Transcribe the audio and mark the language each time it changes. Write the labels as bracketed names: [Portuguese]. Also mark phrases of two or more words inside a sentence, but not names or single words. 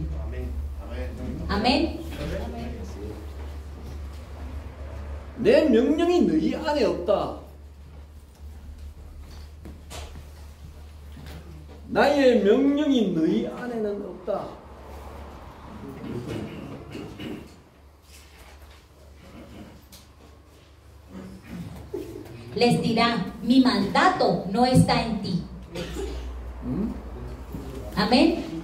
[Spanish] Amén. [Korean] 내 명령이 너희 안에 없다. 나의 명령이 너희 안에는 없다. [Spanish] Les dirá, mi mandato no está en ti. Amén.